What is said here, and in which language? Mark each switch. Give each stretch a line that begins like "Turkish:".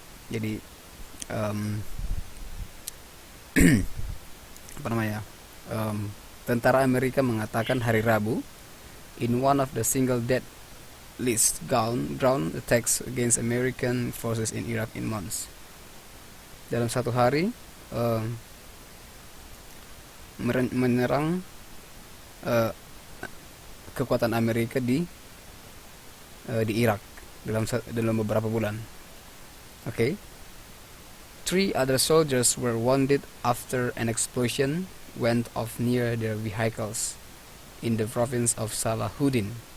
Indonesian: Jadi apa namanya? Tentara Amerika mengatakan hari Rabu
English: in one of the single dead list ground attacks against American forces in Iraq in months.
Indonesian: Dalam satu hari menyerang kekuatan Amerika di Irak dalam beberapa bulan. Okay.
English: 3 other soldiers were wounded after an explosion went off near their vehicles in the province of Salahuddin.